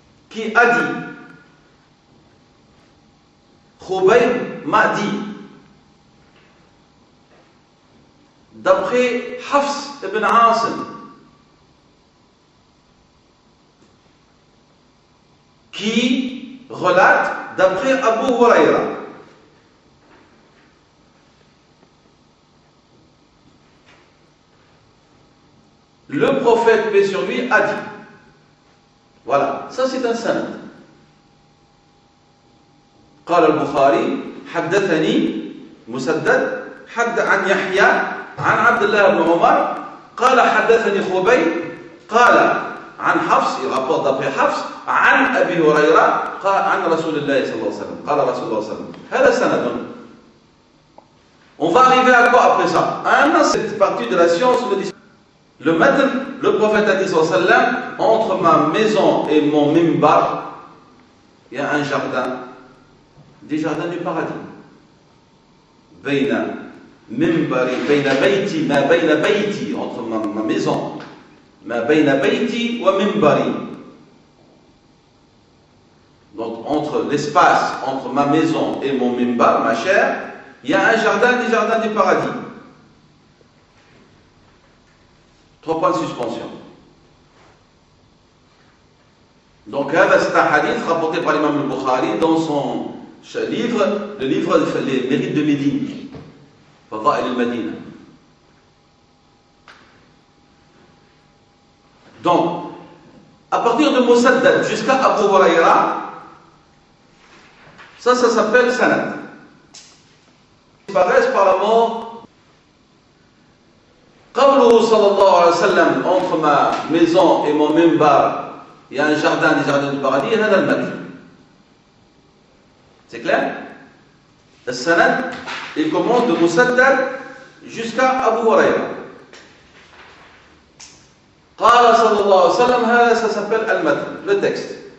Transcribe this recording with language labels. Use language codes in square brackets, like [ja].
[fr] qui a dit, Khubayb m'a dit, d'après Hafs ibn Asim, qui relate d'après Abu Huraira. Le prophète, paix sur lui, a dit. Voilà, ça c'est un sanad. [ar] قال البخاري حدثني مسدد عن يحيى عن عبد الله بن عمر قال حدثني خبيب قال عن حفص, [fr] il rapporte d'après Hafs, [ar] عن أبي هريرة قال عن رسول الله صلى الله عليه وسلم قال رسول الله صلى الله عليه وسلم. هذا سند. [fr] On va arriver à quoi après ça? À cette partie de la science où le matn, le prophète a dit sallallahu alayhi wa sallam, entre ma maison et mon mimbar, il y a un jardin, des jardins du paradis. [ar] بين منبري بين بيتي ما بين بيتي, [fr] entre ma maison, [ar] ما بين بيتي ومنبري. [fr] Donc entre l'espace entre ma maison et mon mimbar, ma chère, il y a un jardin des jardins du paradis. 3 points de suspension. Donc c'est un hadith rapporté par l'imam al-Bukhari dans son livre, le livre Les mérites de Médine, Fadail al-Madina. Donc, à partir de Musaddad jusqu'à Abu Huraira, Ça s'appelle sanad. Disparaissent par la mort. [ar] قوله صلى الله عليه وسلم [fr] entre ma maison et mon minbar, il y a un jardin des jardins du paradis, [ar] هذا المدح. [fr] C'est clair? Le sanad, il commence de Musaddad jusqu'à Abu Huraira. [ar] قال صلى الله عليه وسلم هذا, [fr] ça s'appelle al-madh, le texte.